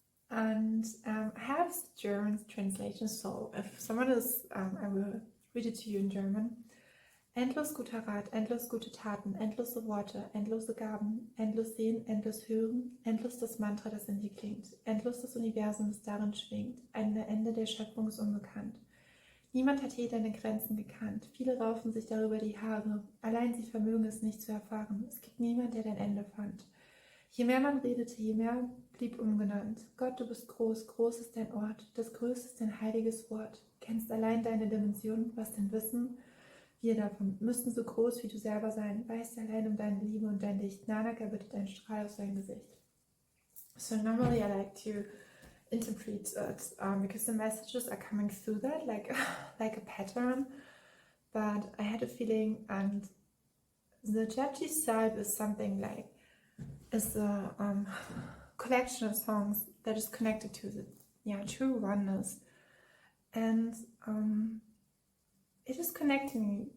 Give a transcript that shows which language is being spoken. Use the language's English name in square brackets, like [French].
[English] And I have German translation, so if someone is, I will read it to you in German. [German] Endlos guter Rat, endlos gute Taten, endlose Worte, endlose Gaben, endlos Sehen, endlos Hören, endlos das Mantra, das in dir klingt, endlos das Universum, das darin schwingt, ein Ende der Schöpfung ist unbekannt. Niemand hat je deine Grenzen gekannt. Viele raufen sich darüber die Haare. Allein sie vermögen es nicht zu erfahren. Es gibt niemand, der dein Ende fand. Je mehr man redete, je mehr blieb ungenannt. Gott, du bist groß, groß ist dein Ort. Das Größte ist dein heiliges Wort. Kennst allein deine Dimension, was denn Wissen? Wir davon müssten so groß wie du selber sein. Weißt allein um deine Liebe und dein Licht. Nanak erbittet ein Strahl auf sein Gesicht. [English] So normally I like to interpret it because the messages are coming through that like a pattern, but I had a feeling, and the Japji side is something like is a collection of songs that is connected to the true oneness, and it is connecting me.